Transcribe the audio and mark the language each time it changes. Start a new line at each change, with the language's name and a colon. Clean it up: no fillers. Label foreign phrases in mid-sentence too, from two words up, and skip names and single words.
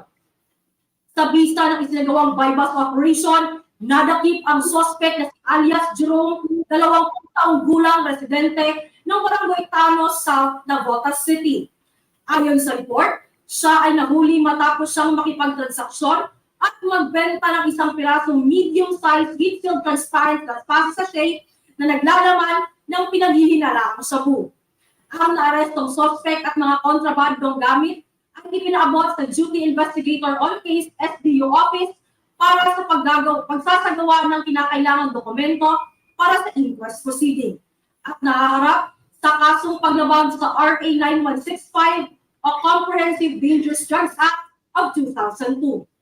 Filipino: Sa bisa ng isinagawang
English: bypass operation,
Filipino: nadakip ang suspect na si alias Jerome, 20 taong gulang residente ng Barangay Tanos sa Navotas City. Ayon sa report, siya ay nahuli matapos siyang makipagtransaksyon at magbenta ng isang pirasong
English: medium-sized heat-filled transparent glass sachet
Filipino: na naglalaman ng pinaghihinalaang shabu. Ang naarestong suspect at mga kontrabandong gamit ang ipinaabot sa
English: Duty Investigator on Case SDU Office
Filipino: para sa pagsasagawa ng kinakailangang dokumento para sa
English: inquest proceeding
Filipino: at nahaharap sa kasong paglabag sa RA 9165 o Comprehensive Dangerous Drugs Act of 2002.